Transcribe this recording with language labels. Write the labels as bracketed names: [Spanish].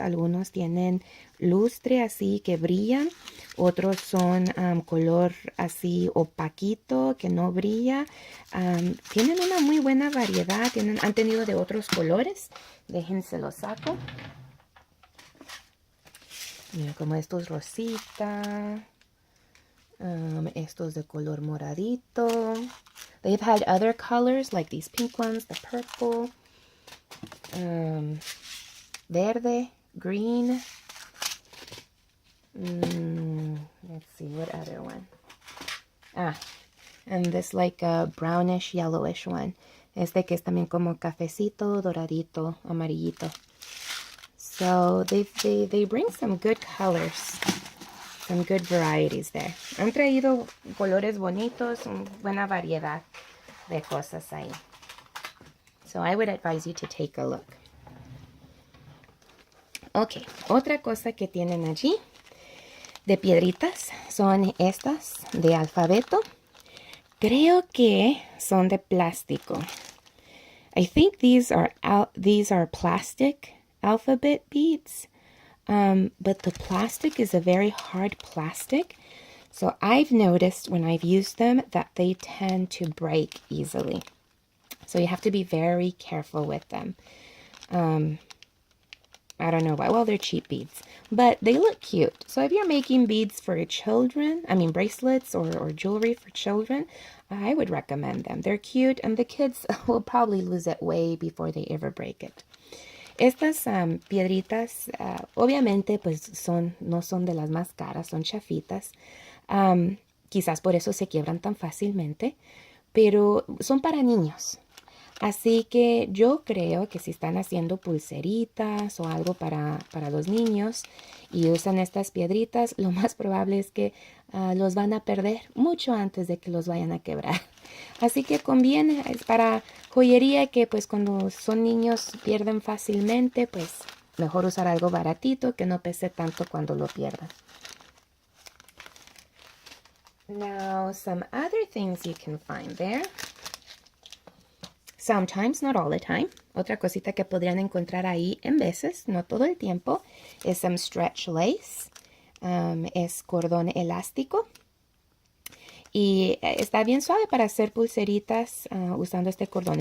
[Spanish] Algunos tienen lustre así que brillan, otros son color así opaquito que no brilla. Tienen una muy buena variedad, han tenido de otros colores. Déjense los saco. Mira, como estos rosita, estos de color moradito. [English] They've had other colors like these pink ones, the purple, verde, green. Let's see, what other one? And this like a brownish, yellowish one. [Spanish] Este que es también como cafecito, doradito, amarillito. [English] So they bring some good colors, some good varieties there. [Spanish] Han traído colores bonitos, buena variedad de cosas ahí. [English] So I would advise you to take a look. [Spanish] Ok, otra cosa que tienen allí de piedritas son estas de alfabeto. Creo que son de plástico. [English] I think these are plastic alphabet beads, but the plastic is a very hard plastic. So I've noticed when I've used them that they tend to break easily. So you have to be very careful with them. I don't know why. Well, they're cheap beads, but they look cute. So if you're making beads for your children, bracelets or jewelry for children, I would recommend them. They're cute, and the kids will probably lose it way before they ever break it. [Spanish] Estas piedritas, obviamente, pues no son de las más caras, son chafitas. Quizás por eso se quiebran tan fácilmente, pero son para niños. Así que yo creo que si están haciendo pulseritas o algo para los niños y usan estas piedritas, lo más probable es que los van a perder mucho antes de que los vayan a quebrar. Así que conviene, es para joyería que pues cuando son niños pierden fácilmente, pues mejor usar algo baratito que no pese tanto cuando lo pierdan. [English] Now, some other things you can find there. Sometimes, not all the time. [Spanish] Otra cosita que podrían encontrar ahí en veces, no todo el tiempo, es [English] some stretch lace. [Spanish] Es cordón elástico. Y está bien suave para hacer pulseritas usando este cordón.